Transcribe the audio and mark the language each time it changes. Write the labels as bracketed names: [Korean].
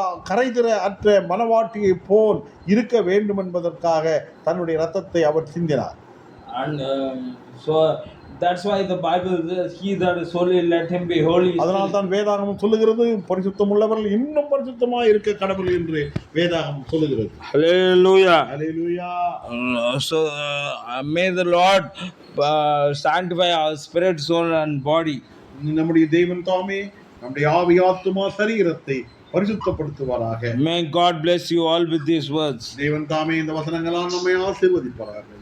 [Tamil] கரைதிரை அற்ற மனவாட்டியை போல் இருக்க வேண்டும் என்பதற்காக தன்னுடைய ரத்தத்தை அவர் சிந்தினார். [English] And so that's why the Bible says he that is holy let him be holy. [Tamil] அதனால் தான் வேதாகமம் சொல்லுகிறது பரிசுத்தம் உள்ளவர்கள் இன்னும் பரிசுத்தமாய் இருக்க கடவுள் என்று வேதாகமம் சொல்லுகிறது. Hallelujah. Hallelujah. [English] So may the Lord sanctify our spirit, soul and body. [Tamil] நம்முடைய தேவன் தாமே நம்முடைய ஆவி ஆத்துமா சரீரத்தை பரிசுத்தப்படுத்துவாராக. [English] May God bless you all with these words. [Tamil] தேவன் தாமே இந்த வசனங்களால் நம்மை ஆசீர்வதிப்பாராக.